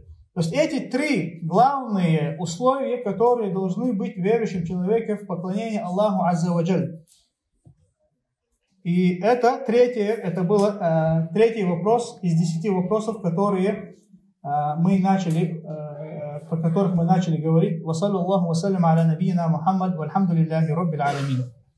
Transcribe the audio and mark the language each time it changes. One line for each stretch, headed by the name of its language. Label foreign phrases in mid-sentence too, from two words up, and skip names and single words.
Russian: То есть эти три главные условия, которые должны быть верующим человеком в поклонении Аллаху
Arabic: عز وجل.
Russian: И это был третий вопрос из 10 вопросов, по которых мы начали говорить.
Arabic: وصلى الله وسلم على نبينا محمد والحمد لله رب العالمين.